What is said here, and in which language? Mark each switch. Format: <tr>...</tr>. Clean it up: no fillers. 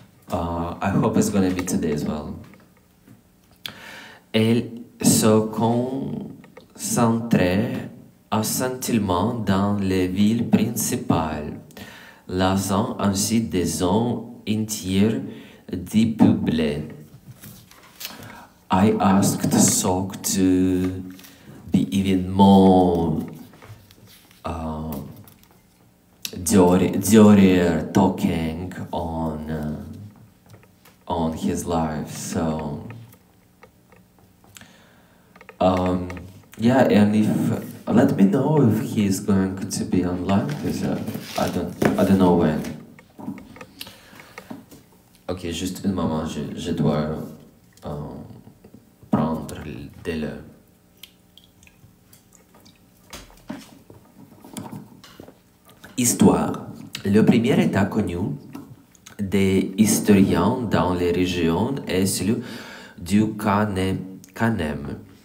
<en>I hope it's going to be today as well.</en> <fr>Elle se concentrait essentiellement dans les villes principales, laissant ainsi des zones entières dépeuplées.</fr> <en>I asked Sok to be even more Diorier talking on his life. So yeah, and if let me know if he's going to be online because I don't know when.</en> <fr>Ok, juste un moment, je dois prendre de l'eau. Histoire. Le premier état connu des historiens dans les régions est celui du Kanem.</fr>